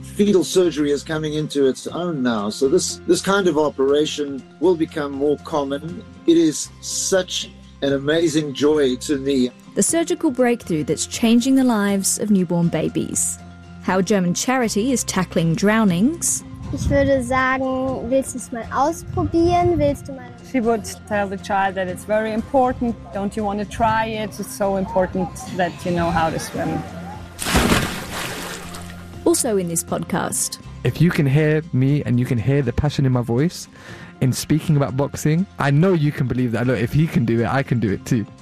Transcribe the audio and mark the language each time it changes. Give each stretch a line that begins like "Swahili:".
English: Fetal surgery is coming into its own now, so this kind of operation will become more common. It is such an amazing joy to me. The surgical breakthrough that's changing the lives of newborn babies. How a German charity is tackling drownings.
German: Ich würde sagen, willst du es mal ausprobieren?
English: She would tell the child that it's very important. Don't you want to try it? It's so important that you know how to swim. Also in this podcast. If you can hear me and you can hear the passion in my voice in speaking about boxing, I know you can believe that. Look, if he can do it, I can do it too.